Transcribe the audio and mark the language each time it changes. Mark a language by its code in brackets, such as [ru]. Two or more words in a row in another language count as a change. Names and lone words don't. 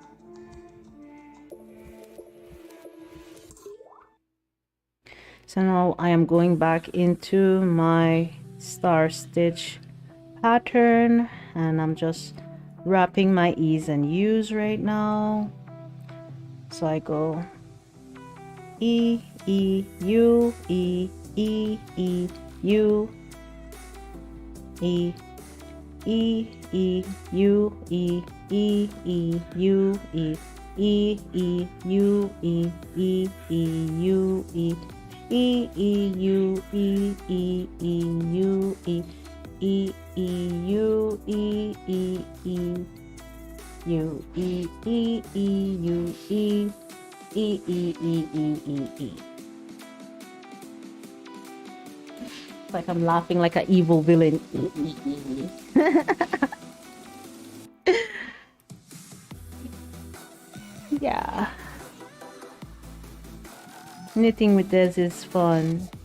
[en] So now I am going back into my star stitch pattern and I'm just wrapping my E's and U's right now. So I go E, E, U, E, E, E, U, E, E, E, U, E, E, E, U, E, E, E, U, E, E, E, U, E, E, E, U, E, E, E, U, E, E, E, U, E, E, E, U, E, E, E, U, E, E, E, E, E, E, E. It's like I'm laughing like an evil villain. Yeah. Knitting with this is fun.